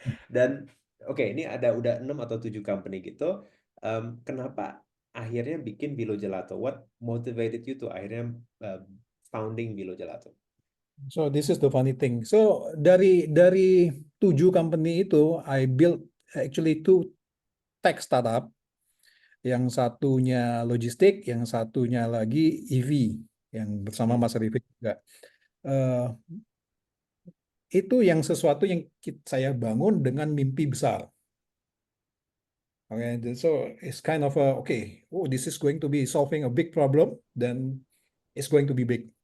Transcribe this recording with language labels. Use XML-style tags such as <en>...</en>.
<id>Dan oke, ini ada udah 6 atau 7 company gitu. Kenapa akhirnya bikin Vilo Gelato?</id> <en>What motivated you to</en> <id>akhirnya</id> <en>founding Vilo Gelato? So this is the funny thing. So</en> <id>dari 7 company itu,</id> <en>I built actually 2 tech startup.</en> <id>Yang satunya logistik, yang satunya lagi EV, yang bersama Mas Arifin juga. Itu yang sesuatu yang saya bangun dengan mimpi besar.</id> <en>Okay, so it's kind of oh this is going to be solving a big problem, then it's going to be big.</en>